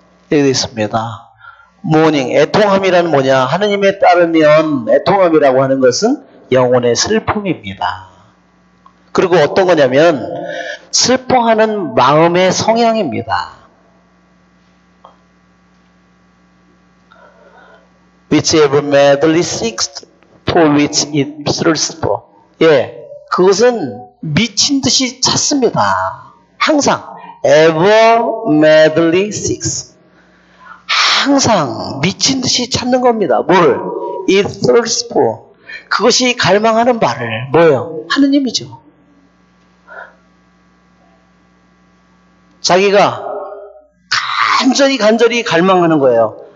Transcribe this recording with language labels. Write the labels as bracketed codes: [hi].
[ko] 여기 돼 있습니다. 모닝. 애통함이란 뭐냐? 하느님에 따르면 애통함이라고 하는 것은 영혼의 슬픔입니다. 그리고 어떤 거냐면, 슬퍼하는 마음의 성향입니다. [en] Whichever madly seeks for which it thirsts for. [ko] 예, 그것은 미친 듯이 찾습니다. 항상 [en] ever madly seeks. [ko] 항상 미친 듯이 찾는 겁니다. 뭘? [en] It thirsts for. [ko] 그것이 갈망하는 바를 뭐예요? 하느님이죠. 자기가 간절히 갈망하는 거예요.